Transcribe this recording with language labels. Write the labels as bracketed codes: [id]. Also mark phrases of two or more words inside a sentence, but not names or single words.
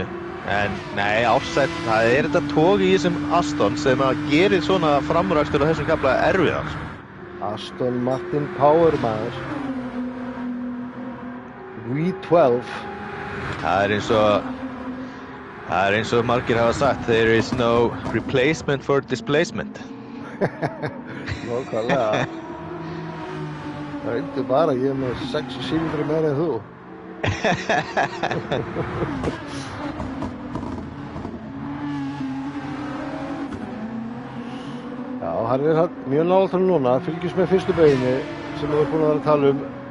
[is] En nei, Ársæll, það þetta tóg í þessum Aston sem að gerir svona framúrakstur á þessum kafla erfiðan, sko. Aston Martin Power maður. V12. Það eins og margir hafa sagt, [en] there is no replacement for displacement. [is] Nákvæmlega. Það reyndu bara að ég með 6 sílindri meira en þú. Já, hann mjög nálægt hann núna, fylgjast með fyrstu beyginni sem við erum búin að vera að tala um.